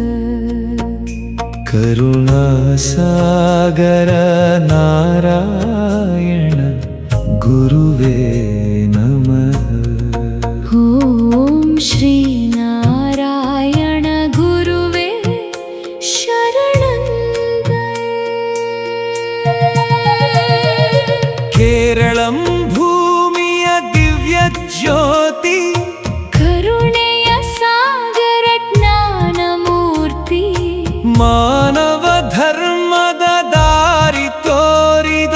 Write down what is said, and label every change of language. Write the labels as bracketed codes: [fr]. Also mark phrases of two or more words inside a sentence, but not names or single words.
[sa] ಕರುಣಾಸಾಗರ ನಾರಾಯಣ ಗುರುವೇ ನಮಃ. ಓಂ ಶ್ರೀ ನಾರಾಯಣ ಗುರುವೇ ಶರಣಂ. [kn] ಕೇರಳಂ ಭೂಮಿಯ ದಿವ್ಯ ಜ್ಯೋತಿ, ಕರುಣೆಯ ಸಾಗರ ಜ್ಞಾನ ಮೂರ್ತಿ, ಮಾನವ ಧರ್ಮದ ದಾರಿ ತೋರಿದ